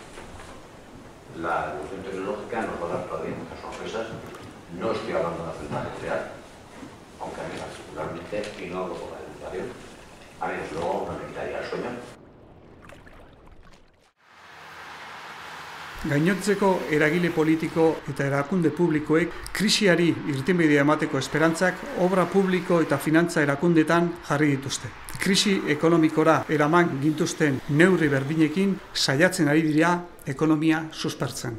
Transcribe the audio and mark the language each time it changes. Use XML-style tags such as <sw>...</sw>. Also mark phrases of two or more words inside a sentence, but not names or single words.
<es>La evolución tecnológica nos va a dar todavía muchas sorpresas. No estoy hablando de una central nuclear, aunque a mí particularmente, y no hablo por la educación, a mí desde luego no me quitaría el sueño.</es> <eu>Gainontzeko eragile politiko eta erakunde publikoek krisiari irtenbidea emateko esperantzak obra publiko eta finantza erakundetan jarri dituzte. Krisi ekonomikora eraman gintuzten neurri berdinekin saiatzen ari dira ekonomia suspertzen.</eu>